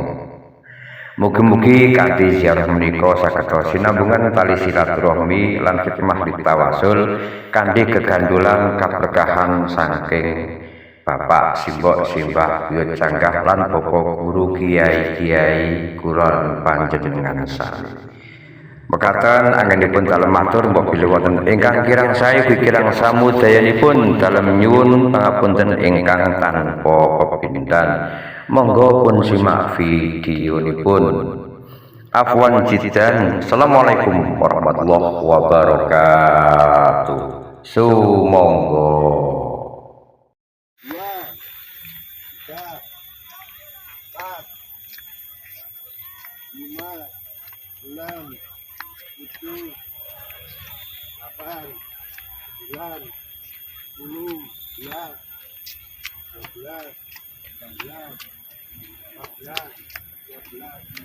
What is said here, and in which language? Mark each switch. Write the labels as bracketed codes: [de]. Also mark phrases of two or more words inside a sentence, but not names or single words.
[jv] Mugi-mugi kanthi ziarah menika saged sinambungan tali silaturahmi lan khidmah ditawasul kanthi kegandulan kaberkahan saking Bapak simbah buyut canggah lan Bapak guru kiai-kiai kulon panjenengan sami. Mekaten anggenipun dalem matur mbok bilih wonten ingkang kirang sae kirang samudayanipun dalem nyuwun pangapunten ingkang tanpa pepindhan. Monggo pun simak videonipun. [ar] عفوا جدا. السلام عليكم ورحمة الله وبركاته. [jv] Sumangga. 2, 3, 4, 5, 6, 7, 8, 9, 10, 11, 12, 13, 14, 15,